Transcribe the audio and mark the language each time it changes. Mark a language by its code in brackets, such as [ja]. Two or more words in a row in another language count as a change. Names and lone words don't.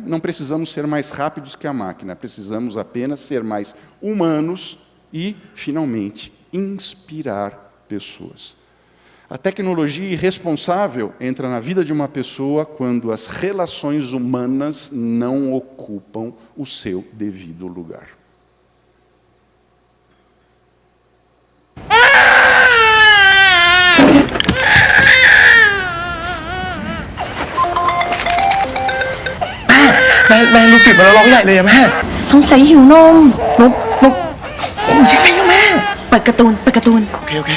[pt] Não precisamos ser mais rápidos que a máquina, precisamos apenas ser mais humanos e, finalmente, inspirar pessoas. A tecnologia irresponsável entra na vida de uma pessoa quando as relações humanas não ocupam o seu devido lugar. [th] แม่ลูกติดมาแล้วร้องใหญ่เลยอะแม่สงสัยหิวนมนกโอ้ยยังไงอะแม่เปิดการ์ตูนโอเคการ์ตูนนะ